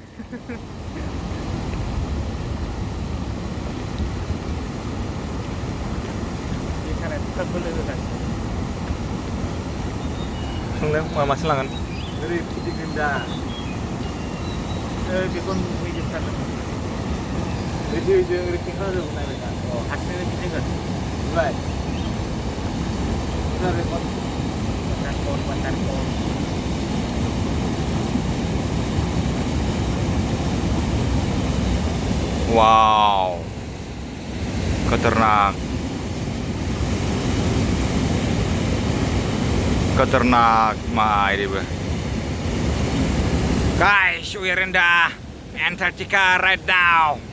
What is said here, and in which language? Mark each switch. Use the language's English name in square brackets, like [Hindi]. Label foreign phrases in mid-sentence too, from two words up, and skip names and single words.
[Bodo] सोंलाय मासे लागोन ओरै फिदिगोन दा बेखौ नुहैजोबथारगोन ओरै खेंख्रा जोबगोन नायबाय दा हारसिंनो गिदिंगोन मिथिबाय [English] wow [Malay] keternak mai ini [English] guys, we're in the Antarctica right now.